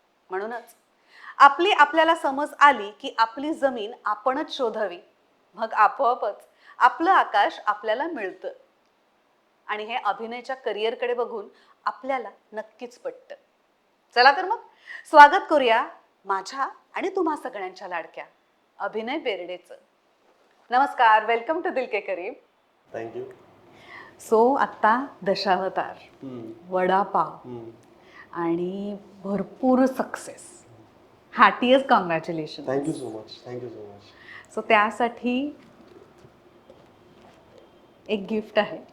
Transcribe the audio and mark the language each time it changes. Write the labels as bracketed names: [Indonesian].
[Marathi] म्हणूनच आपल्याला समज आली की आपली जमीन आपणच शोधावी, मग आपोआपच आपलं आकाश आपल्याला मिळतं. आणि हे अभिनयाच्या करिअरकडे बघून आपल्याला नक्कीच पटतं. चला तर मग स्वागत करूया माझ्या आणि तुम्हा सगळ्यांच्या लाडक्या अभिनय बेर्डेचं. नमस्कार, [English] Welcome to Dil Ke Kareeb. Thank you. [Marathi] सो आता दशावतार, वडापाव आणि भरपूर success. [English] Heartiest congratulation. Thank you so much. Thank you so much. [Marathi] So त्यासाठी एक गिफ्ट आहे.